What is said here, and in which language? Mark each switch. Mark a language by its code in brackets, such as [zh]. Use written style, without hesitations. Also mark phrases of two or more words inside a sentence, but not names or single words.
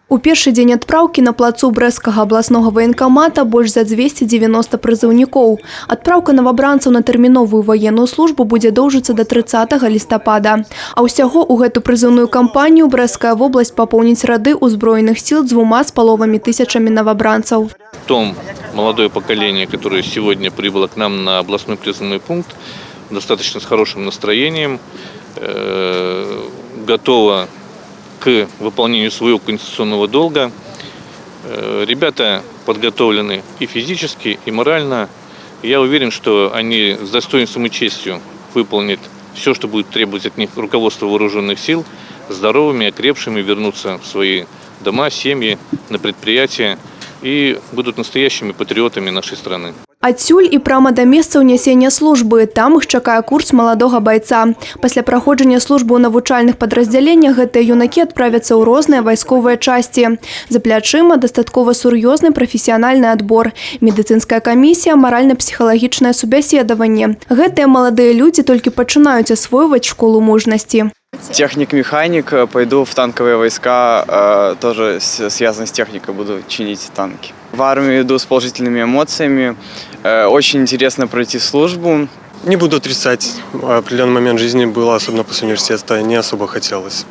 [be] У першы дзень адпраўкі на плацу Брэсцкага абласнога ваенкамата больш за 290 прызыўнікоў. Адпраўка новабранцаў на тэрміновую военную службу будзе доўжыцца до 30 лістапада. А ўсяго ў гэту прызыўную кампанію Брэсцкая вобласць папоўніць рады ўзброеных сіл 2,5 тысячамі новобранцаў. [ru] Том молодое поколение, которое сегодня прибыло к нам на областной призывной пункт, достаточно с хорошим настроением, готово к выполнению своего конституционного долга. Ребята подготовлены и физически, и морально. Я уверен, что они с достоинством и честью выполнят все, что будет требовать от них руководство вооруженных сил, здоровыми, окрепшими, вернутся в свои дома, семьи, на предприятия и будут настоящими патриотами нашей страны. [be] Адсюль і прама да месца ўнясення службы. Там іх чакае курс маладога байца. Пасля праходжання службы ў навучальных падраздзяленнях гэтыя юнакі адправяцца ў розныя вайсковыя часці. За плячыма дастаткова сур'ёзны прафесіянальны адбор, медыцынская камісія, маральна-псіхалагічнае субяседаванне. Гэтыя маладыя людзі толькі пачынаюць асвойваць школу мужнасці. [ru] Техник-механик, пойду в танковые войска, тоже связано с техникой, буду чинить танки. В армию иду с положительными эмоциями, очень интересно пройти службу. Не буду отрицать, определенный момент жизни было, особенно после университета, не особо хотелось.